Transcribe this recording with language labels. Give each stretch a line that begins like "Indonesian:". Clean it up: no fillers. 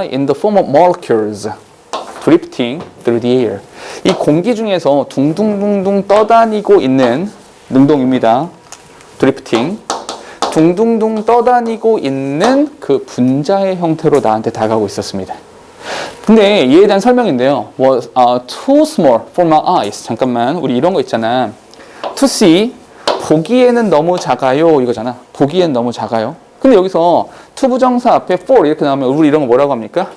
English: In the form of molecules drifting through the air.
Korean: 이 공기 중에서 둥둥둥둥 떠다니고 있는 능동입니다.
English: drifting.
Korean: 둥둥둥 떠다니고 있는 그 분자의 형태로 나한테 다가오고 있었습니다. 근데 이에 대한 설명인데요.
English: was too small for my eyes.
Korean: 잠깐만, 우리 이런 거 있잖아.
English: to see,
Korean: 보기에는 너무 작아요. 이거잖아. 보기엔 너무 작아요. 근데 여기서 to 부정사 앞에 for 이렇게 나오면 우리 이런 거 뭐라고 합니까?